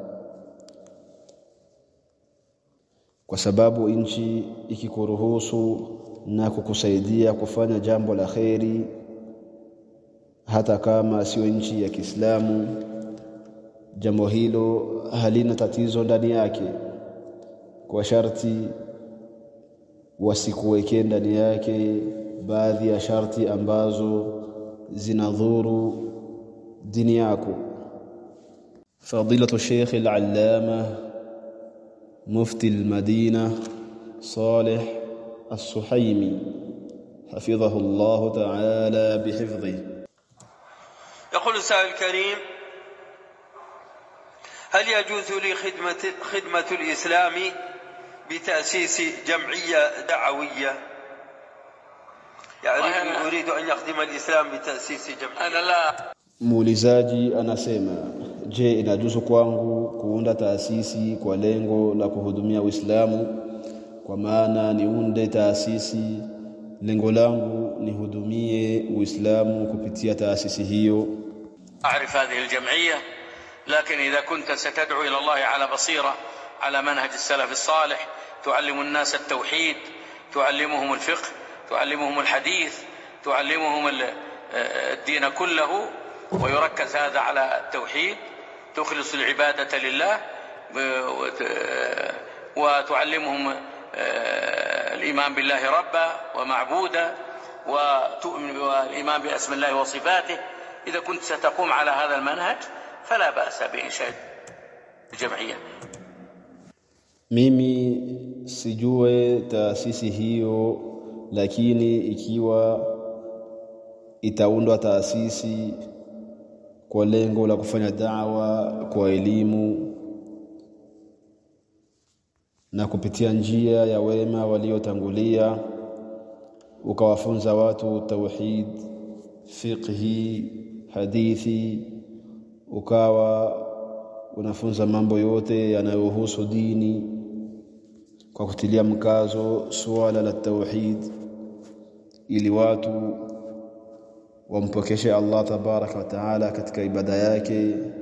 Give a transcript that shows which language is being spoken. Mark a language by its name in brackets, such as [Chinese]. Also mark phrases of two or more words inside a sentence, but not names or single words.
[Swahili] kwa sababu nchi ikikuruhusu na kukusaidia kufanya jambo la kheri, hata kama sio nchi ya Kiislamu, jambo hilo halina tatizo ndani yake, kwa sharti wasikuweke ndani yake baadhi ya sharti ambazo zinadhuru dini yako. [Arabic] فضيلة الشيخ العلامة مفتي المدينة Salih As-Suhaimi حفظه الله تعالى بحفظه. يقول السائل الكريم: هل يجوز لي خدمة الإسلام بتأسيس جمعية دعوية؟ يعني أريد أن يخدم الإسلام بتأسيس جمعية. أنا لا. [Swahili] Muulizaji anasema, je, inajuzu kwangu kuunda taasisi kwa lengo la kuhudumia Uislamu? Kwa maana niunde taasisi, lengo langu nihudumie Uislamu kupitia taasisi hiyo. [Arabic] أعرف هذه الجمعية، لكن إذا كنت ستدعو إلى الله على بصيرة على منهج السلف الصالح، تعلم الناس التوحيد، تعلمهم الفقه، تعلمهم الحديث، تعلمهم الدين كله، ويركز هذا على التوحيد، تخلص العبادة لله، وتعلمهم الإيمان بالله ربا ومعبودا، وتؤمن بالإيمان بأسم الله وصفاته. إذا كنت ستقوم على هذا المنهج فلا بأس بإنشاء الجمعية. [Swahili] Mimi sijue taasisi hiyo, lakini ikiwa itaundwa taasisi kwa lengo la kufanya da'wa kwa elimu na kupitia njia ya wema waliotangulia, ukawafunza watu tauhid, fiqhi, hadithi, ukawa unafunza mambo yote yanayohusu dini kwa kutilia mkazo suala la tauhid, ili watu wampokeshe Allah [Arabic] تبارك وتعالى [Swahili] katika ibada yake,